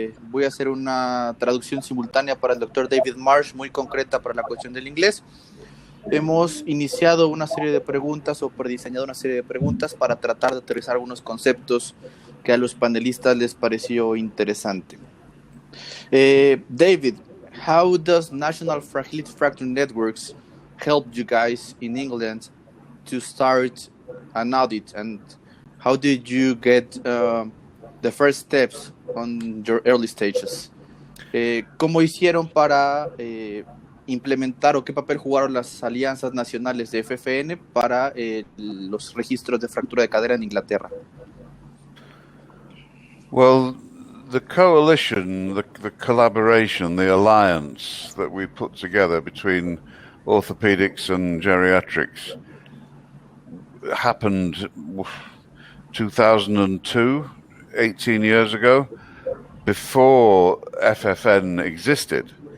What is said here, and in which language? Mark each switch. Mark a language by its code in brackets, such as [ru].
[es] Voy a hacer una traducción simultánea para el doctor David Marsh, muy concreta para la cuestión del inglés. Hemos iniciado una serie de preguntas o prediseñado una serie de preguntas para tratar de aterrizar algunos conceptos que a los panelistas les pareció interesante. [en] David, how does National Fragility Fracture Networks help you guys in England to start an audit, and how did you get the first steps on your early stages? [es] ¿Cómo hicieron para implementar o qué papel jugaron las alianzas nacionales de FFN para los registros de fractura de cadera en Inglaterra? [en] Well, the coalition, the collaboration, the alliance that we put together between orthopedics and geriatrics happened 2002, 18 years ago, before FFN existed.